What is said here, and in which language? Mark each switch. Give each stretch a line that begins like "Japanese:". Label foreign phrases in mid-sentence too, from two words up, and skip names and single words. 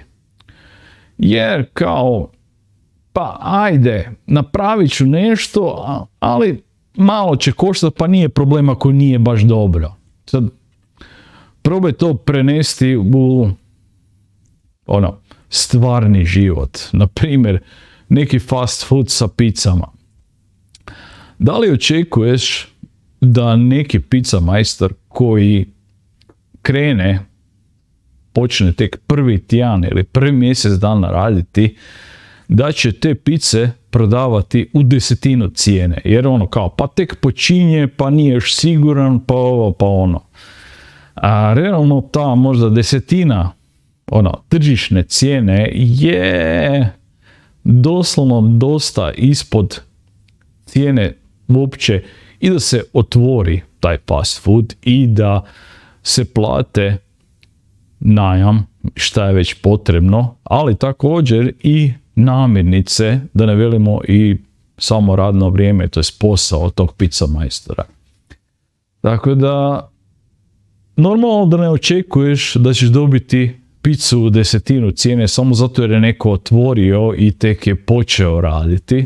Croatian: Jer kao, pa ajde, napravit ću nešto, ali malo će koštati, pa nije problem ako nije baš dobro. Sad, probaj to prenesti u stvarni život. Na primjer, neki
English: fast food
Croatian: sa pizzama. Da li očekuješ da neki pizza majstor koji počne tek prvi tjedan ili prvi mjesec dana raditi, da će te pice prodavati u 10% cijene? Jer kao, pa tek počinje, pa nije još siguran, pa ovo, pa ono. A realno ta možda 10% tržišne cijene je doslovno dosta ispod cijene uopće i da se otvori taj
English: fast food
Croatian: i da se plate najam, šta je već potrebno, ali također i namirnice, da ne velimo i samo radno vrijeme, to je posao tog pizza majstora. Tako da, normalno da ne očekuješ da ćeš dobiti picu u 10% cijene samo zato jer je neko otvorio i tek je počeo raditi.